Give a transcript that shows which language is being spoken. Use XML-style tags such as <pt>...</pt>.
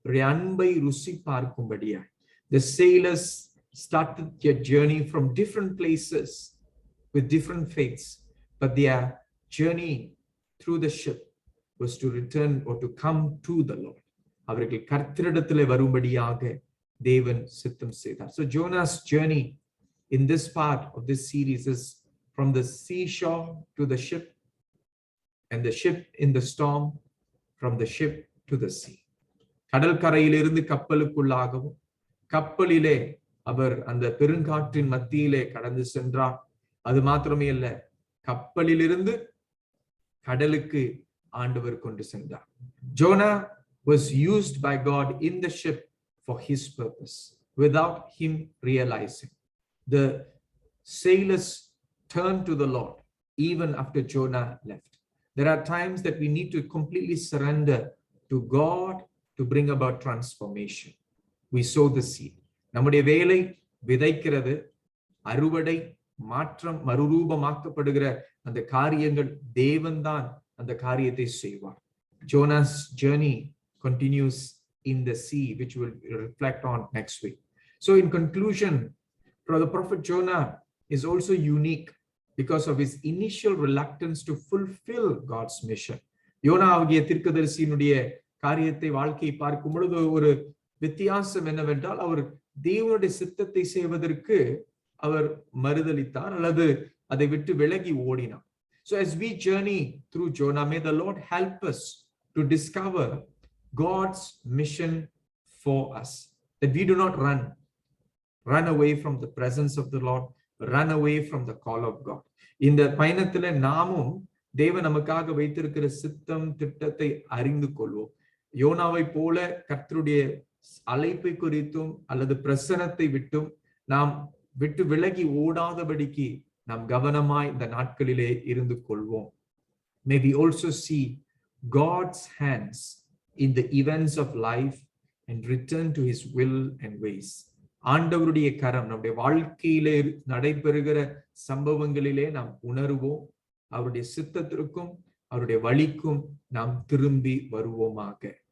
<ta>அன்பை ருசி பார்க்கும்படியாய்</ta> <en>the sailors started their journey from different places with different faiths, but their journey through the ship was to return or to come to the Lord.</en> <ta>அவர்கள் கர்த்தரிடத்திலே வரும்படியாக தேவன் சித்தம் செய்தார்.</ta> <en>So Jonah's journey in this part of this series is from the seashore to the ship, and the ship in the storm, from the ship to the sea.</en> <ta>கடல் கரையிலிருந்து கப்பலுக்குள்ளாகவும் கப்பலிலே அவர் அந்த பெருங்காற்றின் மத்தியிலே கடந்து சென்றார். அது மாத்திரமே அல்ல, கப்பலிலிருந்து கடலுக்கு ஆண்டவர் கொண்டு சென்றார்.</ta> <en>Jonah was used by God in the ship for his purpose without him realizing. The sailors turned to the Lord even after Jonah left. There are times that we need to completely surrender to God to bring about transformation. We sow the seed.</en> <ta>நம்முடைய வேலை விதைக்கிறது, அறுவடை மாற்றம் மறுரூபமாக்கப்படுகிற அந்த காரியங்கள் தேவன்தான் அந்த காரியத்தை செய்வார்.</ta> <en>Jonah's journey continues in the sea, which we'll reflect on next week. So in conclusion, the prophet Jonah is also unique because of his initial reluctance to fulfill God's mission.</en> <ta>YONO ஆகிய தீர்க்கதரிசியினுடைய காரியத்தை வாழ்க்கையை பார்க்கும் பொழுது ஒரு வித்தியாசம் என்னவென்றால், அவர் தேவனுடைய சித்தத்தை செய்வதற்கு அவர் மறுதலித்தார் அல்லது அதை விட்டு விலகி ஓடினார்.</ta> <en>So as we journey through Jonah, may the Lord help us to discover God's mission for us, that we do not run away from the presence of the Lord, run away from the call of God.</en> <ta>இந்த பயணத்துல நாமும் தேவன் நமக்காக வைத்திருக்கிற சித்தம் திட்டத்தை அறிந்து கொள்வோம். யோனாவை போல கர்த்தருடைய அழைப்பை குறித்தும் அல்லது பிரசனத்தை விட்டும் நாம் விட்டு விலகி ஓடாதபடிக்கு நாம் கவனமாய் இந்த நாட்களிலே இருந்து கொள்வோம்.</ta> <en>May we also see God's hands in the events of life and return to his will and ways.</en> <ta>ஆண்டவருடைய கரம் நம்முடைய வாழ்க்கையிலே நடைபெறுகிற சம்பவங்களிலே நாம் உணர்வோம். அவருடைய சித்தத்திற்கும் அவருடைய வழிக்கும் நாம் திரும்பி வருவோமாக.</ta>